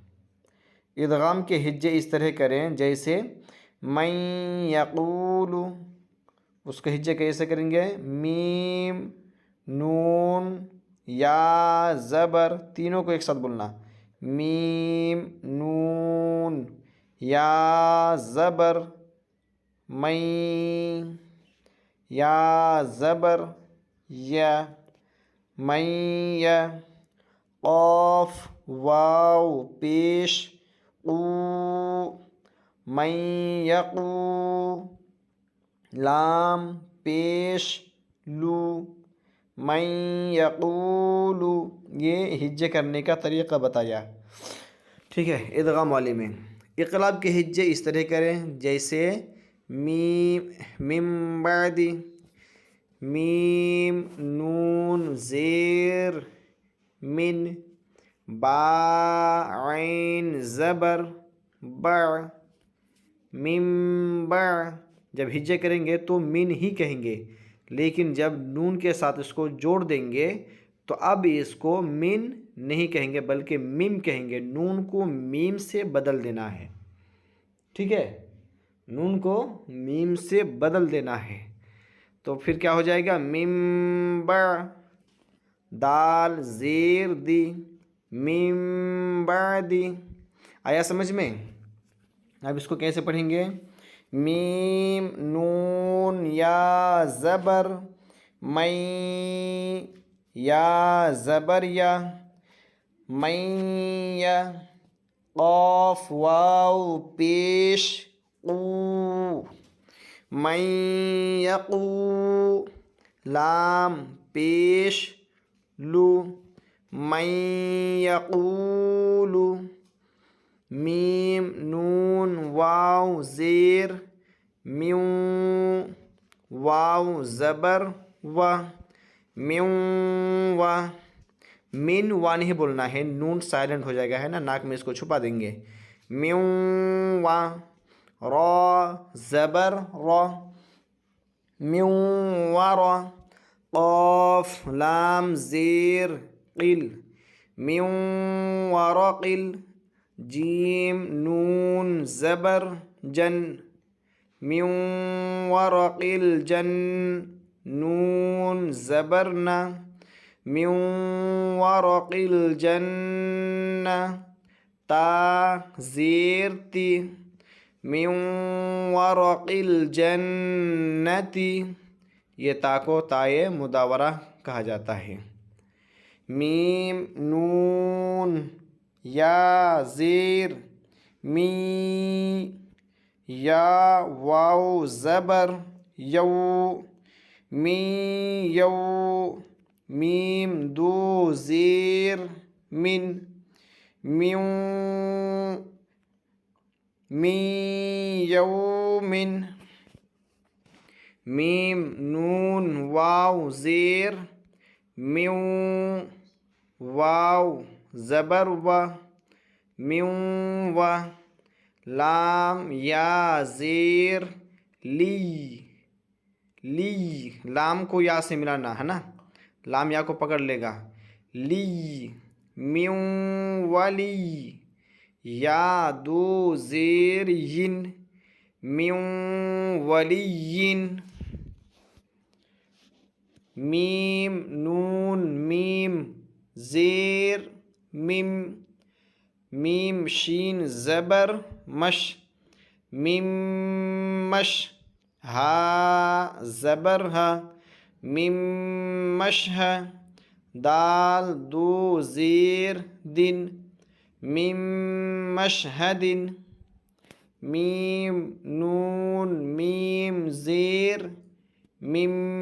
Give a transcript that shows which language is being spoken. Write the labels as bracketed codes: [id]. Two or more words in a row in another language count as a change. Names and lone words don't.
[ur] ادغام کے ہجے اس طرح کریں جیسے [ar] من یقول، [ur] اس کے ہجے کیسے کریں گے؟ میم نون یا زبر، تینوں کو ایک ساتھ بولنا، میم نون یا زبر من، یا زبر یا، من یا، قاف واو پیش قو، من یقو، لام پیش لو، من یقولو۔ یہ ہجے کرنے کا طریقہ بتایا۔ ٹھیک ہے، ادغام والے میں اقلاب کے ہجے اس طرح کریں جیسے میم بعد، میم نون زیر من، با عین زبر بع، من بع۔ جب ہجے کریں گے تو من ہی کہیں گے، لیکن جب نون کے ساتھ اس کو جوڑ دیں گے تو اب اس کو من نہیں کہیں گے بلکہ میم کہیں گے، نون کو میم سے بدل دینا ہے۔ ٹھیک ہے، نون کو میم سے بدل دینا ہے، تو پھر کیا ہو جائے گا؟ میم بع، دال زیر دی، میم بعدی۔ آیا سمجھ میں؟ اب اس کو کیسے پڑھیں گے؟ میم نون یا زبر من، یا زبر یا، من یا، قاف واو پیش قو، من یقو، لام پیش لو، من یقولو، میم نون واو زیر میو، واو زبر و، میو و، من وا نہیں بولنا ہے، نون سائلنٹ ہو جائے گا، ہے نا، ناک میں اس کو چھپا دیں گے، میو و، را زبر را، میو و را، قاف لام زیر قل، میو ورقل، جیم نون زبر جن، [ar] من ورق الجن [ur] نون زبرنا [ar] من ورق الجنة [ur] تا زیر تی [ar] من ورق الجنتی [ur] یہ تا کو تائے مداورہ کہا جاتا ہے. میم نون یا زیر می یا واو زبر یو می یو میم دو زیر من میو می یومن میم نون واو زیر میو واو زبر و میو و لام یا زیر لی لی لام کو یا سے ملانا ہے نا لام یا کو پکڑ لے گا لی میو ولی یا دو زیر ین میو ولین میم نون میم زیر میم میم شین زبر مش میم مش ہا زبر ہا میم مش ہے دال دو زیر دن میم مشہدن میم نون میم زیر میم